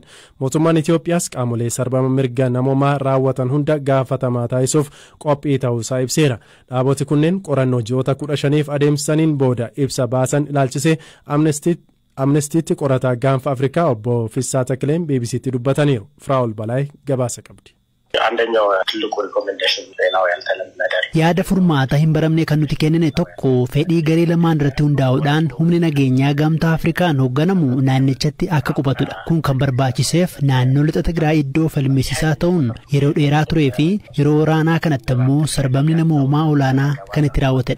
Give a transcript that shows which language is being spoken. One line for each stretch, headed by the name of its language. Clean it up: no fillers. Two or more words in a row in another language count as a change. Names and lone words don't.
Oromo: Mootummaan Itiyoophiyaas qaamolee sarbama mirga namoomaa raawwatan hunda gaafatamaa taasisuuf qophii ta'uusaa ibseera. Dhaaboti kunneen qorannoo ji'oota 15f adeemsisaniin booda ibsa baasan ilaalchisee Amnestiitti qorataa gaanfa Afrikaa obbo Fissaa Takileen BBC'tti dubbataniiru. Firaa'ol Balaay gabaasa qabdi.
Amharic: አንደኛው ትልቁ ሪኮሜንዴሽን ነው ያልተለመደ
Oromo: yaada furmaata hin baramne kan nuti kennine tokko fedhii garee lamaan irratti hundaa'uudhaan humni nageenyaa gamtaa Afrikaan hoogganamu naannichatti akka qubatudha. Kun kan barbaachiseef naannoo lixa Tigraay iddoo falmisiisaa ta'uun yeroo dheeraa turee fi yeroo waraanaa kanatti immoo sarbamni namoomaa olaanaa kan itti raawwatedha.